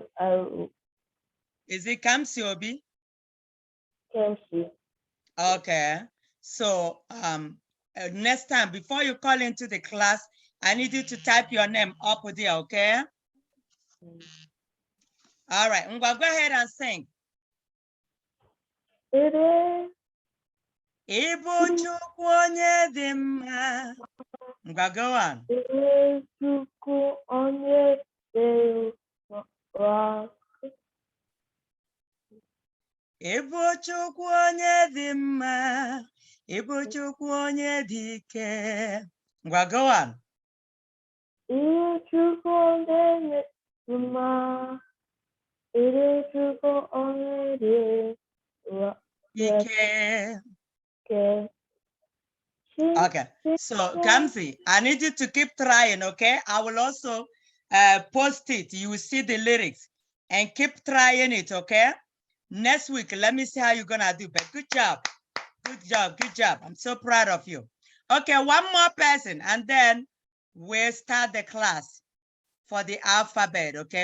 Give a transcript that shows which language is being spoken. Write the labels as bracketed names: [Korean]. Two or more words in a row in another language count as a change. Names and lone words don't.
[English] Is it Kamsi Obi? Kamsi. Okay. So next time, before you call into the class, I need you to type your name up there, okay? All right. Go ahead and sing. [Igbo] Ibu Chukwu onye dị mma. [English] Go on. [Igbo] Ibu Chukwu onye dị mma. Ibu Chukwu onye dị mma. Ibu Chukwu onye dị ike. [English] Go on. [Igbo] Ibu Chukwu onye dị mma. Ibu Chukwu onye dị [English] ike. Okay, so Kamsi, I need you to keep trying, okay? I will also post it. You will see the lyrics and keep trying it, okay? Next week, let me see how you're gonna do, but good job. Good job. I'm so proud of you. Okay, one more person, and then we'll start the class for the alphabet, okay?